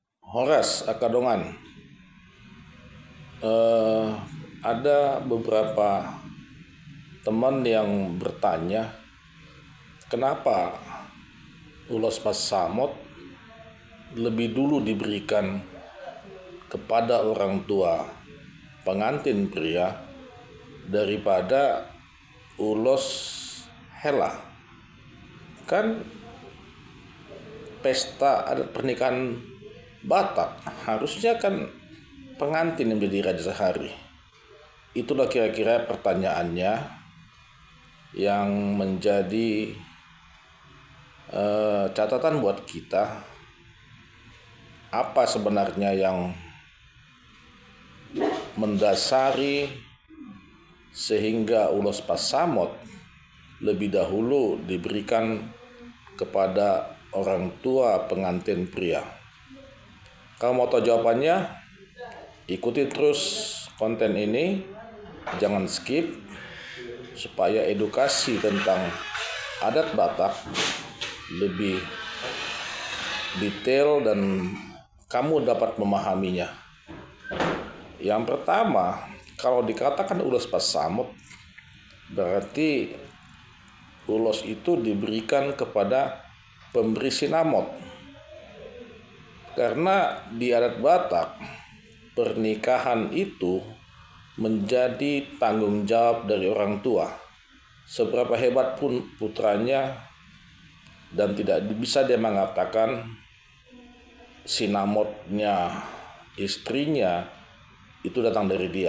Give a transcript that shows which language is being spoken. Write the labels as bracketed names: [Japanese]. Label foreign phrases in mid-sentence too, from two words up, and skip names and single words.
[Batak Toba] Horas Akadongan. [Indonesian] Ada beberapa teman yang bertanya, kenapa ulos pasamot lebih dulu diberikan kepada orang tua pengantin pria daripada ulos hela. Kan pesta adat pernikahan Batak harusnya kan pengantin yang menjadi raja sehari. Itulah kira-kira pertanyaannya yang menjadi catatan buat kita. Apa sebenarnya yang mendasari sehingga ulos pasamot lebih dahulu diberikan kepada orang tua pengantin pria? Kalau mau tahu jawabannya, ikuti terus konten ini, jangan skip, supaya edukasi tentang adat Batak lebih detail dan kamu dapat memahaminya. Yang pertama, kalau dikatakan ulos pasamot, berarti ulos itu diberikan kepada pemberi sinamot. Karena di adat Batak, pernikahan itu menjadi tanggung jawab dari orang tua. Seberapa hebat pun putranya, dan tidak bisa dia mengatakan sinamotnya istrinya itu datang dari dia.